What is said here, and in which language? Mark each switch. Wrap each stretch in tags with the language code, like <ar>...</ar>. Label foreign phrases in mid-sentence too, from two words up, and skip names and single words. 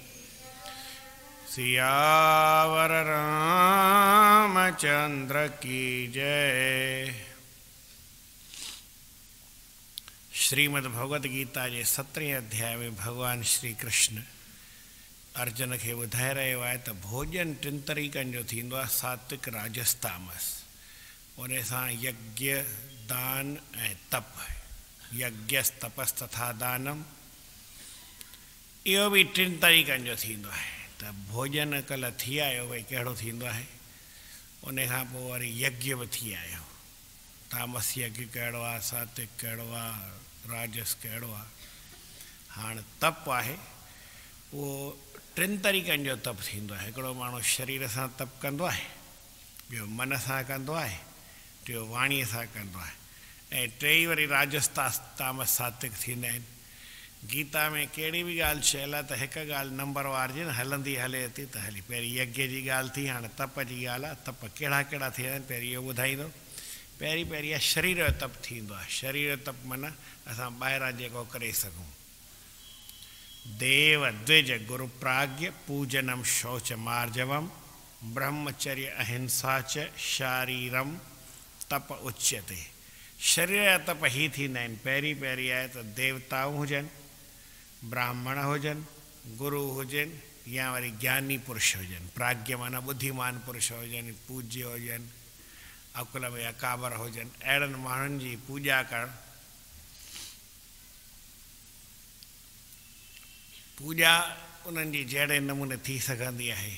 <hi>सियावर रामचंद्र की जय।</hi> <sd>श्रीमद् भगवद गीता जे 17 अध्याय में भगवान श्री कृष्ण अर्जुन के ॿुधाए रहियो आहे त भोजन 3 तरीक़नि जो थींदो आहे, सात्विक राजस तामस। उन सां यज्ञ दान ऐं तप,</sd> <sa>यज्ञस तपस तथा दानम,</sa> <sd>इहो बि 3 तरीक़नि जो थींदो आहे। त भोजन कल्ह थी आयो भई कहिड़ो थींदो आहे, उन खां पोइ वरी यज्ञ बि थी आयो। तामस यज्ञ कहिड़ो आहे, सात्विक कहिड़ो आहे, राजस कहिड़ो आहे। हाणे तप आहे, उहो 3 तरीक़नि जो तप थींदो आहे। हिकिड़ो माण्हू शरीर सां तप कंदो आहे, ॿियो मन सां कंदो आहे, टियों वाणीअ सां कंदो आहे, ऐं टेई वरी राजस तामस सात्विक थींदा आहिनि। गीता में कहिड़ी बि ॻाल्हि चयल आहे त हिकु ॻाल्हि नंबर वार जी न हलंदी हले थी त हली। पहिरीं यज्ञ जी ॻाल्हि थी, हाणे तप जी ॻाल्हि आहे। तप कहिड़ा कहिड़ा थींदा आहिनि पहिरीं इहो ॿुधाईंदो। पहिरीं आहे शरीर जो तप थींदो आहे। शरीर जो तप माना असां ॿाहिरां जेको करे सघूं।</sd> <sa>देव द्विज गुरु प्राज्ञ पूजनम शौच मार्जवम ब्रह्मचर्य अहिंसा च शारीरम तप उच्यते।</sa> <sd>शरीर जा तप ही थींदा आहिनि। पहिरीं आहे त देवताऊं हुजनि, ब्राह्मण हुजनि, गुरु हुजनि या वरी ज्ञानी पुरुष हुजनि। प्राज्ञ माना बुद्धिमान पुरुष हुजनि, पूज्य हुजनि, अकुल में अकाबर हुजनि। अहिड़नि माण्हुनि जी पूॼा करणु। पूॼा उन्हनि जी जहिड़े नमूने थी सघंदी आहे।</sd>